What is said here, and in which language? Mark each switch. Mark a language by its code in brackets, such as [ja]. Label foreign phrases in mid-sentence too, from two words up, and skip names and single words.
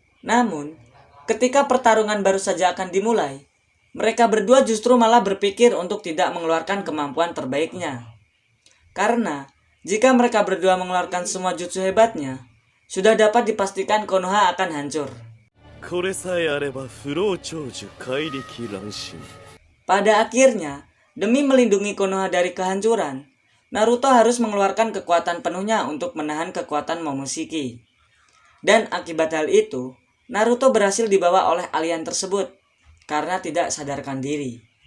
[id] Namun, ketika pertarungan baru saja akan dimulai, mereka berdua justru malah berpikir untuk tidak mengeluarkan kemampuan terbaiknya. Karena, jika mereka berdua mengeluarkan semua jutsu hebatnya, sudah dapat dipastikan Konoha akan hancur. [ja] これさえあれば不老長寿怪力乱心 [id] Pada akhirnya, demi melindungi Konoha dari kehancuran, Naruto harus mengeluarkan kekuatan penuhnya untuk menahan kekuatan Momoshiki. Dan akibat hal itu, Naruto berhasil dibawa oleh alien tersebut karena tidak sadarkan diri.